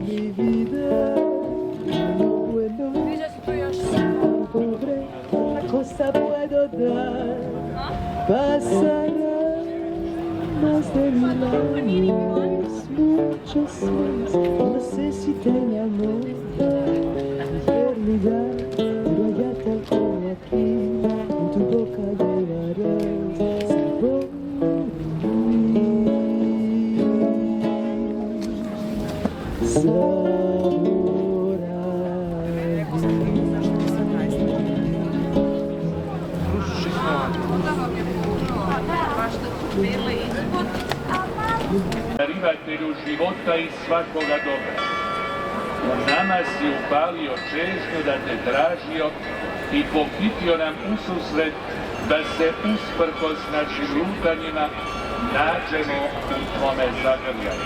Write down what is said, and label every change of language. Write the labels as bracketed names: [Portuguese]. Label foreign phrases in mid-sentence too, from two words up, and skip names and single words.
[Spanish] mi vida no puedo, soy pobre, otra cosa puedo dar, pasará más de mil años, muchos más, no sé si tengan la eternidad, pero allá tal como aquí, en tu boca llevarás sabor. Sabor [Croatian] Darivatelju života i svakoga dobra. U nama si upalio čežnju da te tražio i pohitio nam ususret da se usprkos našim lutanjima nađemo u tvome zagrljaju.